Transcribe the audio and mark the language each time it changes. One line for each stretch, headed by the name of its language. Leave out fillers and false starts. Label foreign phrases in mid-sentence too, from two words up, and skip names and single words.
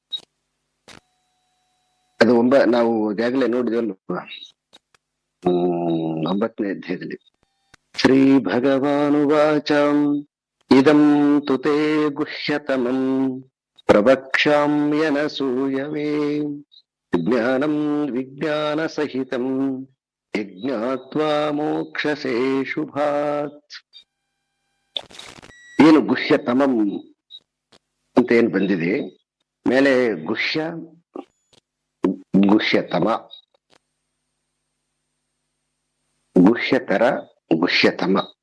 Kannada: ಅದು ನಾವು ಈಗಾಗಲೇ ನೋಡಿದ್ವಲ್ಲ 9ನೇ ಅಧ್ಯಾಯದಲ್ಲಿ.
Sanskrit: ಶ್ರೀ ಭಗವಾನುವಾಚಂ ಇದಂ ತುತೆ ಗುಹ್ಯತಮಂ ಪ್ರವಕ್ಷ್ಯಾಮ್ಯನಸೂಯವೇ ಜ್ಞಾನಂ ವಿಜ್ಞಾನ ಸಹಿತಂ ಯಜ್ಞಾತ್ವಾ ಮೋಕ್ಷಸೇ ಶುಭಾತ್.
Kannada: ಏನು ಗುಹ್ಯತಮಂ ಅಂತ ಏನ್ ಬಂದಿದೆ ಮೇಲೆ,
Sanskrit: ಗುಹ್ಯ ಗುಹ್ಯತಮ, ಗುಹ್ಯತರ ಗುಹ್ಯತಮ.